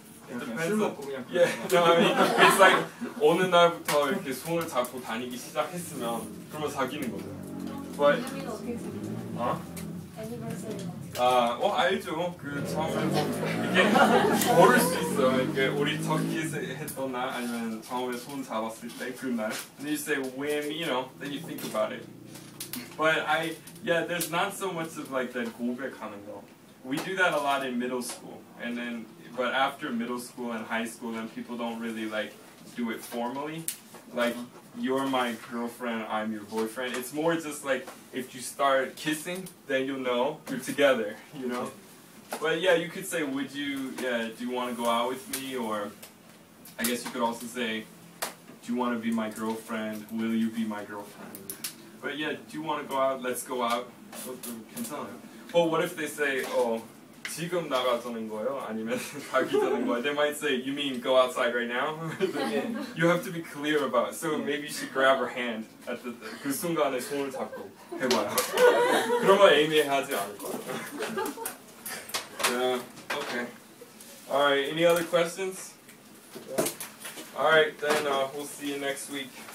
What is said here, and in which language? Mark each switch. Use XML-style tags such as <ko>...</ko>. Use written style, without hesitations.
<en>It depends on, yeah, no, I mean, it's like</en> <ko>어느 날부터 이렇게 손을 잡고 다니기 시작했으면 그러면 사귀는 거죠.</ko> <en>But</en> <ko>애니버서리 어떻게 생각해요? 어? 애니버서리 알죠. 그 처음에 이게 모를 수 있어요. 이게 우리 첫 키스했던 날 아니면 처음에 손 잡았을 때 그 날.</ko> <en>And you say when, you know, then you think about it. But yeah, there's not so much of like that</en> <ko>고백하는 거.</ko> <en>We do that a lot in middle school, and then but after middle school and high school, then people don't really like do it formally. Like you're my girlfriend, I'm your boyfriend. It's more just like if you start kissing, then you'll know you're together, you know. But yeah, you could say, would you? Yeah, do you want to go out with me? Or I guess you could also say, do you want to be my girlfriend? Will you be my girlfriend? But yeah, do you want to go out? Let's go out.</en> <ko>괜찮아요.</ko> <en>But what if they say,</en> <ko>지금 나가자는 거예요? 아니면 사귀자는 거예요?</ko> <en>They might say, you mean go outside right now? You have to be clear about it. So maybe you should grab her hand at</en> <ko>그 순간에 손을 잡고 해봐요. 그러면 애매하지 않을 거예요.</ko> <en>Yeah, okay. Alright, any other questions? Alright, then we'll see you next week.</en>